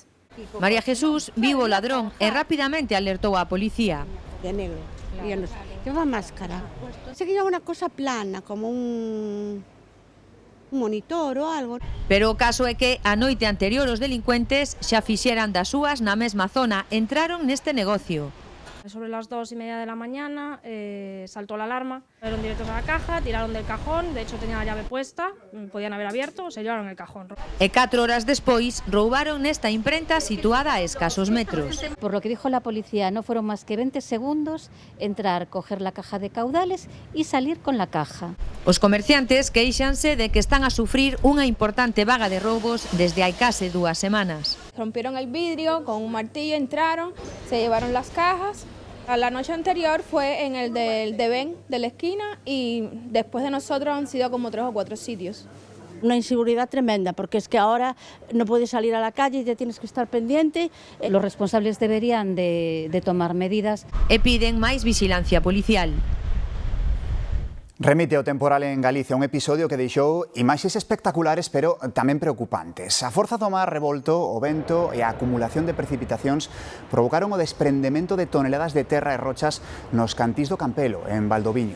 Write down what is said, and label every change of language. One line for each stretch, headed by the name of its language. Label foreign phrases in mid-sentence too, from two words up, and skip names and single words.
Galician: María Jesús viu o ladrón e rapidamente alertou á policía.
Spanish: De negro, lleva máscara.
Galician: Sé que lleva unha cosa plana, como un monitor ou algo. Pero o caso é que a noite anterior os delincuentes xa fixeran das súas na mesma zona, entraron neste negocio.
Spanish: Sobre las 2:30 de la mañana saltó la alarma, fueron directos a la caja, tiraron del cajón, de hecho tenía la llave puesta, podían haber abierto, se llevaron el cajón.
Galician: E 4 horas despois roubaron nesta imprenta situada a escasos metros.
Spanish: Por lo que dijo la policía, no fueron más que 20 segundos entrar, coger la caja de caudales y salir con la caja.
Galician: Os comerciantes queixanse de que están a sufrir unha importante vaga de roubos desde hai case 2 semanas.
Spanish: Rompieron el vidrio con un martillo, entraron, se llevaron las cajas La noche anterior fue en el del Devén de la esquina y después de nosotros han sido como 3 o 4 sitios. Una inseguridad tremenda, porque es que ahora no puedes salir a la calle y te tienes que estar pendiente. Los responsables deberían de tomar medidas.
Galician: E piden máis vigilancia policial. Remite o temporal en Galicia, un episodio que deixou imaxes espectaculares pero tamén preocupantes. A forza do mar revolto, o vento e a acumulación de precipitacións provocaron o desprendemento de toneladas de terra e rochas nos cantís do Campelo, en Valdoviño.